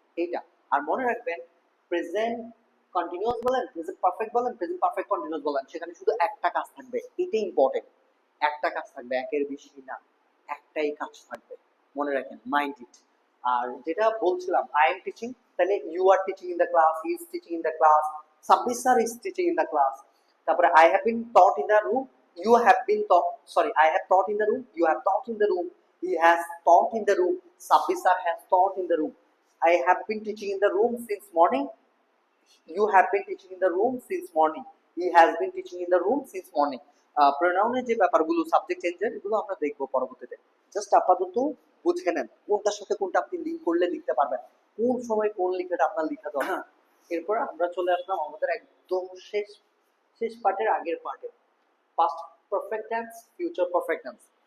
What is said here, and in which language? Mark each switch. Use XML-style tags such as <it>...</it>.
<bn>এইটা আর মনে রাখবেন, প্রেজেন্ট কন্টিনিউয়াস বলেন, প্রেজেন্ট পারফেক্ট বলেন, প্রেজেন্ট পারফেক্ট কন্টিনিউয়াস বলেন, সেখানে শুধু একটা কাজ থাকবে, এটাই ইম্পর্টেন্ট, একটা কাজ থাকবে, একের বেশি না, একটাই কাজ থাকবে, মনে রাখেন,</bn> <en>Mind it.</en> <bn>আর যেটা বলছিলাম</bn> <en>I am teaching, তাহলে you are teaching in the class, he is teaching in the class, Sabbir sir is teaching in the class. তারপরে I have been taught in the room, you have been taught, sorry, I have taught in the room, you have taught in the room, he has taught in the room, Sabbir sir has taught in the room, I have been teaching in the room since morning, you have been teaching in the room since morning, he has been teaching in the room since morning।</en> <bn>প্রোনাউনের যে ব্যাপারগুলো, subject চেঞ্জের, এগুলো আমরা দেখবো পরবর্তীতে। Just আপাতত বুঝে নেন কোনটার সাথে কোনটা আপনি লিঙ্ক করলে লিখতে পারবেন, কোন সময় কোন লিখাটা আপনার লিখা দরকার। এরপর আমরা চলে আসলাম আমাদের একদম শেষ পার্টের আগের পার্টে, past perfect tense, future perfect tense.</bn>